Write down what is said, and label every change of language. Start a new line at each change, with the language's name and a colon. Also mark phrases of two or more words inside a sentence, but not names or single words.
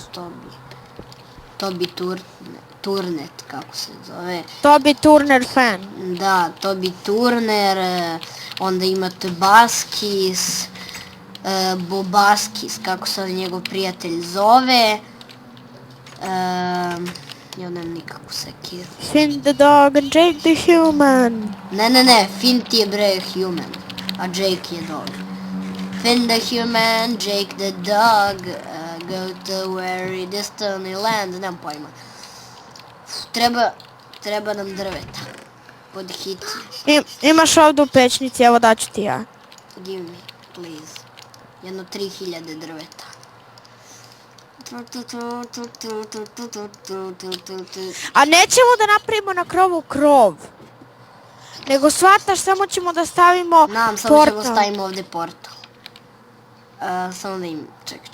Serbian: Tobi Turnet, kako se zove. Tobi Turner fan. Da, Tobi Turner, onda imate Baskis, Bobaskis, kako se njegov prijatelj zove. Ja nemam nikakvu sekiru.
English: Finn the dog and Jake the human.
Serbian: Ne, Finn ti je bre human, a Jake je dog.
English: Finn the human, Jake the dog, go to very distant land,
Serbian: nemam pojma. Treba nam drveta. Pod hitno. Imaš ovdje u pečnici, evo daću ti ja.
English: Give me, please.
Serbian: Jedno 3000 drveta. A nećemo da napravimo na krovu krov. Nego shvataš, samo ćemo da stavimo Samo ćemo stavimo ovdje portal. Samo da im, čekaj.